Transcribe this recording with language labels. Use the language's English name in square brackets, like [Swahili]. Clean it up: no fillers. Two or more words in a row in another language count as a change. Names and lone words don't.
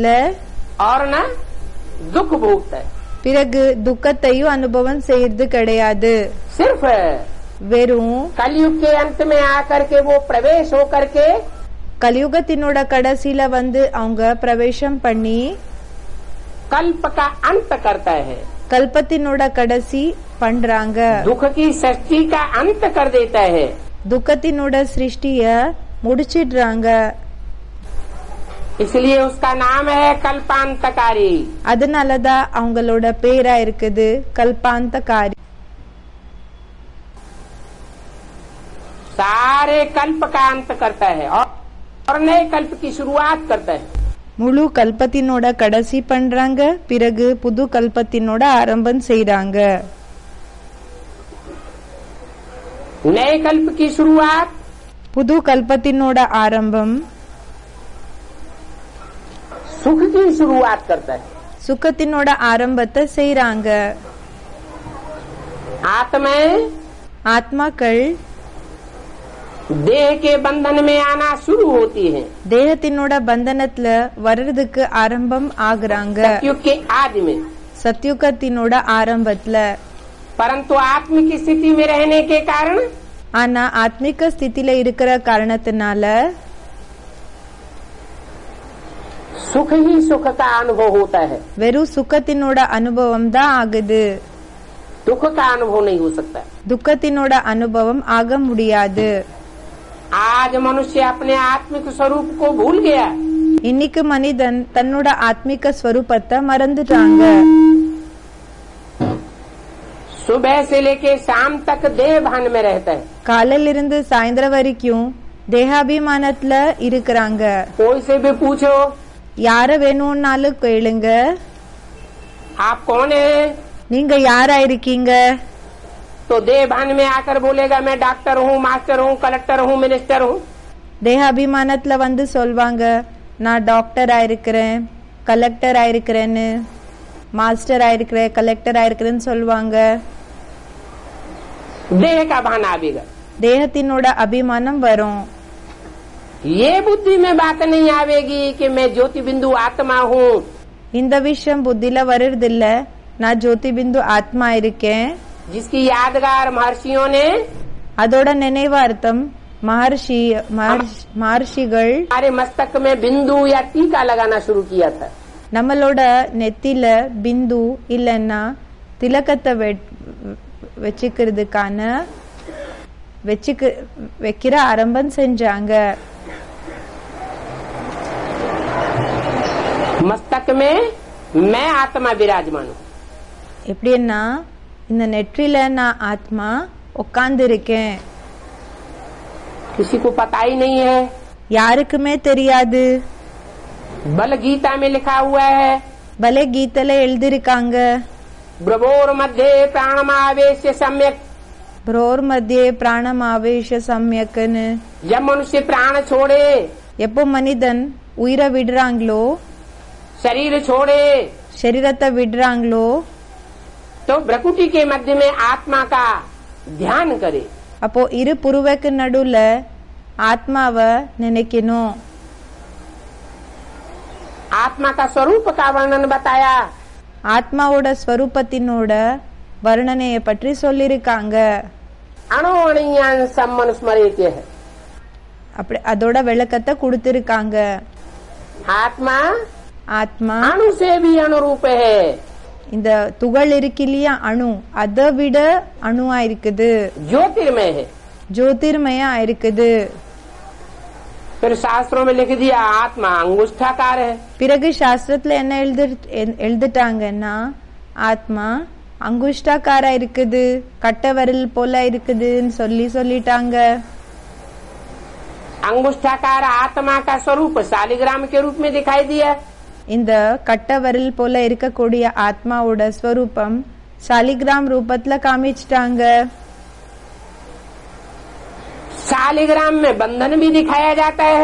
[Hindi] और न दुख भोगता है। [Tamil] பிறகு துக்கத்தையும் அனுபவம் செய்யறது கிடையாது. [Hindi] सिर्फ [Tamil] வெறும் [Hindi] कलयुग के अंत में आकर के वो प्रवेश होकर के [Tamil] கலியுகத்தினோட கடைசியில வந்து அவங்க பிரவேசம் பண்ணி [Hindi] कल्प का अंत करता है, [Tamil] கல்பத்தினோட கடைசி பண்றாங்க. [Hindi] दुख की सृष्टि का अंत कर देता है। [Tamil] துக்கத்தினோட சிருஷ்டிய முடிச்சிடுறாங்க. [Hindi] इसलिए उसका नाम है कल्पांतकारी। [Tamil] அதனாலதான் அவங்களோட பேரா இருக்குது கல்பாந்தகாரி. [Hindi] सारे कल्प का अंत करता है और नए कल्प की शुरुआत करता है। [Tamil] முழு கல்பத்தினோட கடைசி பண்றாங்க, பிறகு புது கல்பத்தினோட ஆரம்பம் செய்றாங்க. [Hindi] नए कल्प की शुरुआत [Tamil] புது கல்பத்தினோட ஆரம்பம் [Hindi] सुख की शुरुआत करता है। [Tamil] சுகத்தினோட ஆரம்பத்தை செய்றாங்க। [Hindi] आत्माएं [Tamil] ஆத்மாக்கள் [Hindi] देह के बंधन में आना शुरू होती हैं [Tamil] தேகத்தினோட பந்தனத்துல வர்றதுக்கு ஆரம்பம் ஆகுறாங்க [Hindi] सतयुग के आदि में, [Tamil] சத்யுகத்தினோட ஆரம்பத்துல। [Hindi] परंतु आत्मिक स्थिति में रहने के कारण [Tamil] ஆனா ஆத்மிக ஸ்திதியில இருக்கிற காரணத்தினால [Hindi] सुख ही सुख का अनुभव होता है, [Tamil] வெறும் சுகத்தினோட அனுபவம் தான் ஆகுது, [Hindi] दुख का अनुभव नहीं हो सकता। [Tamil] துக்கத்தினோட அனுபவம் ஆக முடியாது। [Hindi] आज मनुष्य अपने आत्मिक स्वरूप को भूल गया। [Tamil] இன்னைக்கு மனிதன் தன்னோட ஆத்மிக ஸ்வரூபத்தை மறந்துட்டாங்க। [Hindi] सुबह से लेके शाम तक देह भान में रहता है। [Tamil] காலையில இருந்து சாயந்தரம் வரைக்கும் தேகாபிமானத்துல இருக்கிறாங்க। [Hindi] कोई से भी पूछो [Tamil] யார வேணும்னாலும் கேளுங்க, [Hindi] आप कौन है, [Tamil] நீங்க யாரா இருக்கீங்க? [Hindi] तो देह भान में आकर बोलेगा मैं डॉक्टर हूँ, मास्टर हूँ, कलेक्टर हूँ, मिनिस्टर हूँ। [Tamil] தேகாபிமானத்துல வந்து சொல்வாங்க நான் டாக்டர் ஆயிருக்கிறேன், கலெக்டர் ஆயிருக்கிறேன்னு, மாஸ்டர் ஆயிருக்கிறேன், கலெக்டர் ஆயிருக்கிறேன்னு சொல்லுவாங்க। [Hindi] देह का भान आवेगा। [Tamil] தேகத்தினோட அபிமானம் வரும்। [Hindi] ये बुद्धि में बात नहीं आवेगी कि मैं ज्योति बिंदु आत्मा हूँ। [Tamil] இந்த விஷயம் புத்தில வருதில்ல, நான் ஜோதி பிந்து ஆத்மா இருக்கேன்। [Hindi] जिसकी यादगार महर्षियों ने [Tamil] அதோட நினைவார்த்தம் மகர்ஷிகள் [Hindi] हमारे मस्तक में बिंदु या टीका लगाना शुरू किया था। [Tamil] நம்மளோட நெத்தில பிந்து இல்லன்னா திலக்கத்தை வச்சுக்கிறதுக்கான வைக்கிற ஆரம்பம் செஞ்சாங்க। [Hindi] मस्तक में मैं आत्मा विराजमान हूँ। [Tamil] எப்படின்னா இந்த நெற்றில நான் ஆத்மா உட்கார்ந்து இருக்கேன், [Hindi] किसी को पता ही नहीं है। [Tamil] யாருக்குமே தெரியாது। [Hindi] बल गीता में लिखा हुआ है, [Tamil] பலே கீதையில எழுதிருக்காங்க [Sanskrit] ब्रवोर मध्य प्राणमावेश सम्यक। भ्रोर मध्ये प्राणम आवेश सम्यक्। [Hindi] जब मनुष्य प्राण छोड़े, [Tamil] எப்போ மனிதன் உயிரை விடுறாங்களோ, [Hindi] शरीर छोड़े, [Tamil] சரீரத்தை விடுறாங்களோ, [Hindi] तो भ्रकुटी के मध्य में आत्मा का ध्यान करे। [Tamil] அப்போ இரு புருவக்கு நடுவுல ஆத்மாவை நினைக்கணும்। [Hindi] आत्मा का स्वरूप का वर्णन बताया। [Tamil] ஆத்மாவோட ஸ்வரூபத்தினோட வர்ணனைய பற்றி சொல்லிருக்காங்க। [Sanskrit] अणुअणीयान सम्मनुस्मरेत [Hindi] है। [Tamil] அப்படி அதோட விளக்கத்தை கொடுத்திருக்காங்க। [Hindi] आत्मा [Tamil] ஆத்மா [Hindi] अणु से भी अनुरूप है। [Tamil] இந்த துகள் இருக்கு இல்லையா, அணு, அதை விட அணுவா இருக்குது, [Hindi] ज्योतिर्मय है। [Tamil] ஜோதிர்மயா இருக்குது। [Hindi] फिर शास्त्रों में लिख दिया आत्मा अंगुष्ठाकार है। [Tamil] பிறகு சாஸ்திரத்துல என்ன எழுதிட்டாங்கன்னா ஆத்மா அங்குஷ்டாக்காரா இருக்குது, கட்ட விரல் போல இருக்குதுன்னு சொல்லிட்டாங்க। [Hindi] अंगुष्ठाकार आत्मा का स्वरूप शालिग्राम के रूप में दिखाई दिया। [Tamil] இந்த கட்ட விரல் போல இருக்கக்கூடிய ஆத்மாவோட ஸ்வரூபம் சாலிகிராம் ரூபத்துல காமிச்சிட்டாங்க। [Hindi] शालिग्राम में बंधन भी दिखाया जाता है।